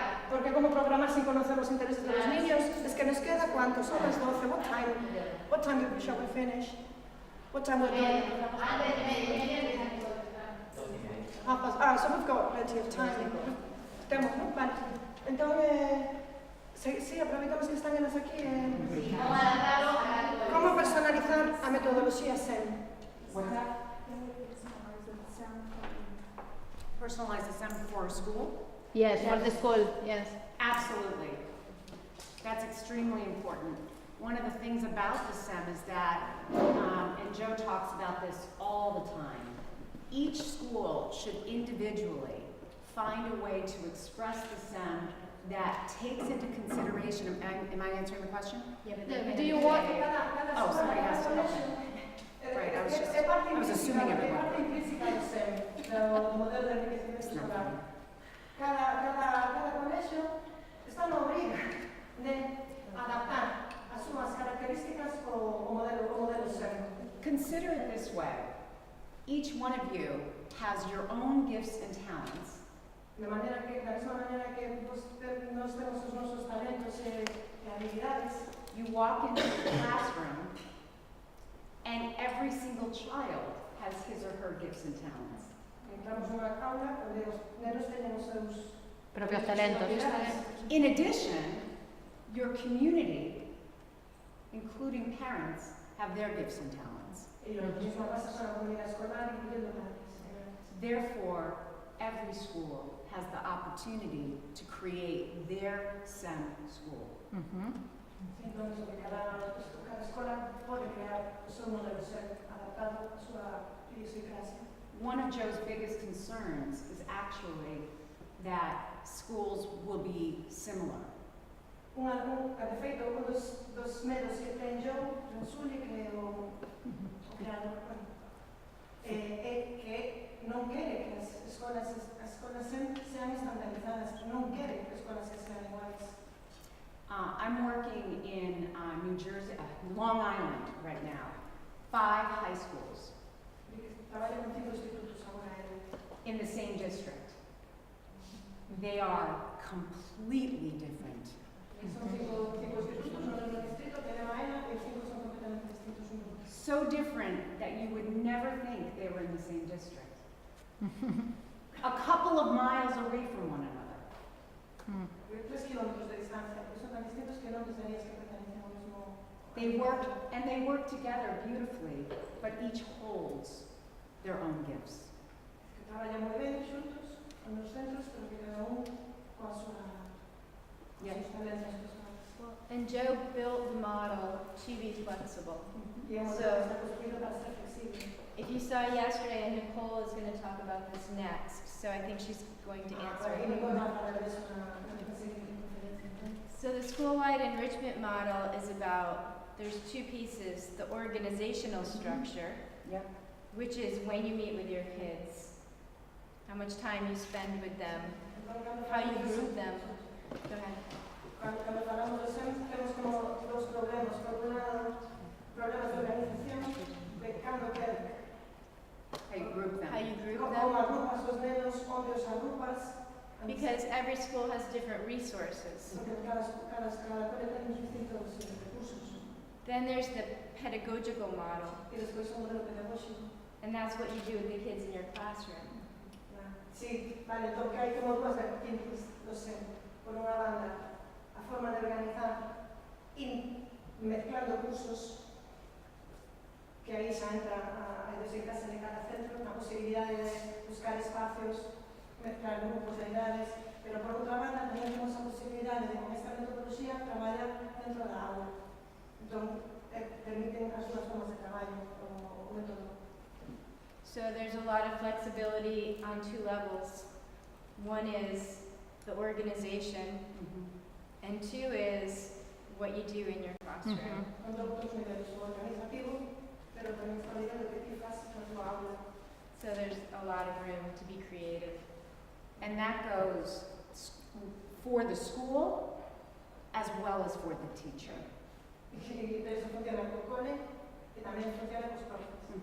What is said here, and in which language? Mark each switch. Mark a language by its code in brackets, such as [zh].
[es] Porque como programar sin conocer los intereses de los niños, es que nos queda ¿cuánto? Son las 12. [en] What time shall we finish? What time we're doing? So we've got plenty of time. [gl] Temos, [es] ¿no? Vale. [gl] Entón, sí, aproveitamos que están elas aquí. Como personalizar a metodoloxía SEM? [en] Personalize the SEM for school? Yes, for the school, yes. Absolutely. That's extremely important. One of the things about the SEM is that, and Joe talks about this all the time, each school should individually find a way to express the SEM that takes into consideration, am I answering the question? Yeah, but No, then do you want- Oh, somebody has to, okay. Right, I was assuming everyone. [gl] É parte implícita do SEM, do modelo de enriquecimento escolar. Cada colegio está na obriga de adaptar as súas características ao modelo SEM. [en] Consider it this way. Each one of you has your own gifts and talents. [gl] Da mesma maneira que nós temos os nosos talentos e habilidades. [en] You walk into the classroom and every single child has his or her gifts and talents. [gl] Entramos nunha aula onde os nenos teñen os seus Propios talentos. [en] In addition, your community, including parents, have their gifts and talents. [gl] E os mismos pasa con a comunidade escolar, incluyendo padres. [en] Therefore, every school has the opportunity to create their SEM school. [gl] Entón, cada escola pode crear o seu modelo SEM adaptado á súa idiosincrasia. [en] One of Joe's biggest concerns is actually that schools will be similar. [gl] De feito, un dos medos que ten Joe, Ransuli, que é o creador, é que non quere que as escolas sean estandarizadas, non quere que as escolas sean iguais. [en] I'm working in New Jersey, Long Island right now, 5 high schools [gl] Traballo con 5 institutos agora [en] in the same district. They are completely different. [gl] son 5 institutos no mesmo distrito, que é Maena, e 5 son completamente distintos un do outro. [en] So different that you would never think they were in the same district. A couple of miles away from one another. [gl] 3 kilómetros de distancia, porque son tan distintos que non pensarías que pertenecen ao mesmo. [en] They work together beautifully, but each holds their own gifts. [gl] Que traballan moi ben xuntos, nos centros, pero que cada un coa súa talentos personales. [en] And Joe built the model to be flexible. [gl] E o modelo está construído para ser flexible. [en] If you saw yesterday, and Nicole is going to talk about this next, so I think she's going to answer [gl] E [en] it. [gl] Nicole vai falar disso na seguinte conferencia. [en] So the school-wide enrichment model is about, there's 2 pieces, the organizational structure, Yep. which is when you meet with your kids, how much time you spend with them, how you group them. Go ahead. [gl] Cuando falamos de SEM, temos como 2 problemas. Por un lado, problemas de organización, de cando quer. [en] How you group them. How you group [gl] Como [en] them. [gl] agrupas os nenos, onde os agrupas. [en] Because every school has different resources. [gl] Porque cada cole ten distintos recursos. [en] Then there's the pedagogical model, [gl] E despois o modelo pedagóxico. [en] and that's what you do with the kids in your classroom. [gl] Sí, vale, entón que hai como 2 vertientes do SEM. Por unha banda, a forma de organizar y mezclando cursos, que aí xa entra a idiosincrasia de cada centro, a posibilidade de buscar espacios, mezclar grupos de idades, pero por outra banda tamén temos a posibilidade de, con esta metodoloxía, traballar dentro da aula. Entón, permiten as súas formas de traballo, o método. [en] So there's a lot of flexibility on two levels. One is the organization, and two is what you do in your classroom. [gl] Con outros niveles, o organizativo, pero tamén está ligado que ti faz na tua aula. [en] So there's a lot of room to be creative. And that goes for the school as well as for the teacher. [gl] E eso funciona co cole e tamén funciona cos profes.